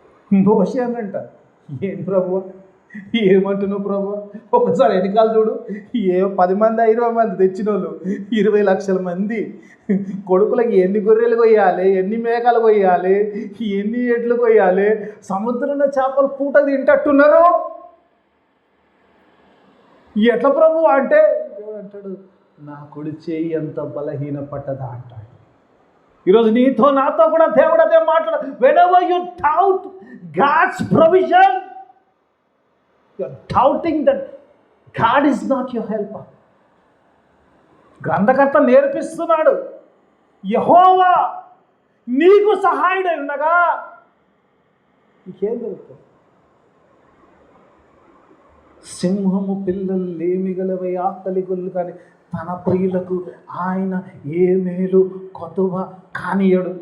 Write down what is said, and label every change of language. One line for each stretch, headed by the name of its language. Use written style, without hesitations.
Telugu: మోషే అని అంట, ఏం ప్రభు ఏమంటున్నావు ప్రభు, ఒక్కసారి వెనకాల చూడు, 10 మంది 20 మంది తెచ్చిన వాళ్ళు 20 లక్షల మంది కొడుకులకి ఎన్ని గొర్రెలు కొయ్యాలి, ఎన్ని మేకలు కొయ్యాలి, ఎన్ని ఎడ్లు కొయ్యాలి, సముద్రంలో చేపలు పూట తింటట్టున్నారు. ఎట్లా ప్రభు అంటే దేవుడు అంటాడు, నా కుడి చేయి ఎంత బలహీన పట్టదా అంటాడు. ఈరోజు నీతో నాతో కూడా దేవుడు అదే మాట్లాడు.
English: whenever you doubt God's provision, you are doubting that God is not your helper.
Telugu: గ్రంథకర్త నేర్పిస్తున్నాడు, యెహోవా నీకు సహాయుడై ఉండగా నీకేం జరుగుతుంది? సింహము పిల్లలు లేమిగలవై ఆకలి గొల్లు కానీ తన ప్రియులకు ఆయన ఏ మేలు కొతువ కానియడు.